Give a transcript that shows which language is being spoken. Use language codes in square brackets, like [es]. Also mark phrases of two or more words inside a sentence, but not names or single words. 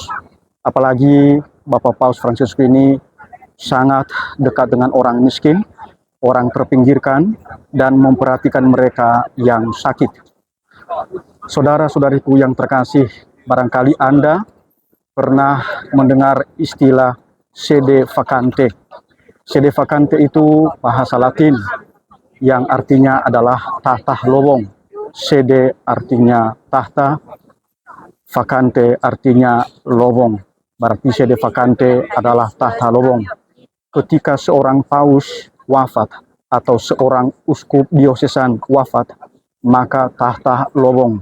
[id] Apalagi Bapak Paus Fransiskus ini sangat dekat dengan orang miskin, orang terpinggirkan, dan memperhatikan mereka yang sakit. Saudara-saudariku yang terkasih, barangkali Anda pernah mendengar istilah [la] sede vacante. Sede vacante [id] itu bahasa Latin yang artinya adalah tahta lowong. Sede artinya tahta, vacante artinya lowong. Berarti [la] sede vacante [id] adalah tahta lowong. Ketika seorang paus wafat atau seorang uskup diosesan wafat, maka tahta lowong.